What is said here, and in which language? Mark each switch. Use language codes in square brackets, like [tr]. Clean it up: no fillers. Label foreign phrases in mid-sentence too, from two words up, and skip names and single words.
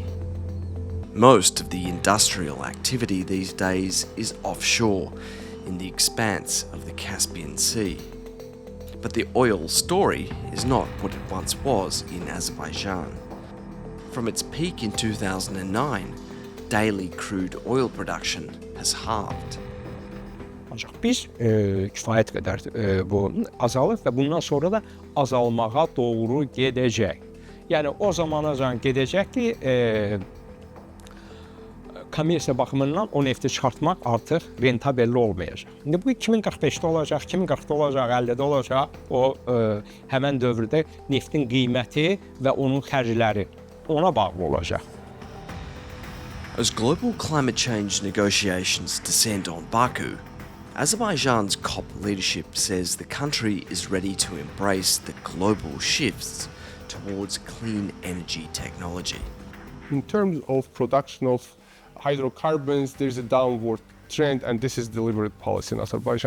[en] Most of the industrial activity these days is offshore in the expanse of the Caspian Sea. But the oil story is not what it once was in Azerbaijan. From its peak in 2009, daily crude oil production has halved. [az] Ancaq biz kifayət qədər bu azalır və bundan sonra da azalmağa doğru gedəcək. Yəni o zamanacan gedəcək ki, kommersiya baxımından o nefti çıxartmaq artıq rentabelli olmayacaq. İndi bu 2045-də olacaq, 2040-da olacaq, 50-də olacaq. O həmən dövrdə neftin qiyməti və onun xərcləri ona bağlı olacaq. [en] As global climate change negotiations descend on Baku, Azerbaijan's COP leadership says the country is ready to embrace the global shifts towards clean energy technology. In terms of production of hydrocarbons, there's a downward trend, and this is deliberate policy in Azerbaijan.